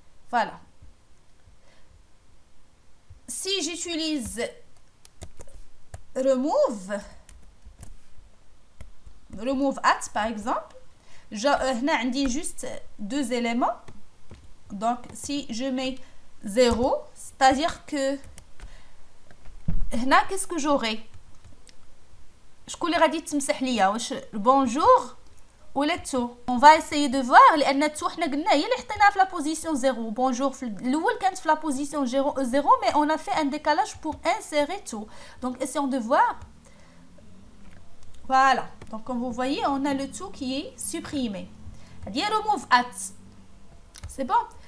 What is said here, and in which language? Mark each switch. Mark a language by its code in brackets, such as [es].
[fr] voilà, si j'utilise remove at par exemple, [ar] هنا عندي [fr] juste deux éléments. donc si je mets 0, c'est-à-dire que هنا qu'est-ce que j'aurai. [ar] شكون اللي غادي تمسح ليا؟ واش البونجور ولا تو؟ [fr] on va essayer de voir. [ar] لان تو حنا قلنا هي اللي حطيناها في لا بوزيسيون 0. بونجور في الاول كانت في لا بوزيسيون 0 [fr] mais on a fait un décalage pour insérer tout. donc essayons de voir. voilà, donc comme vous voyez, on a le tout qui est supprimé. هذه remove at. c'est bon.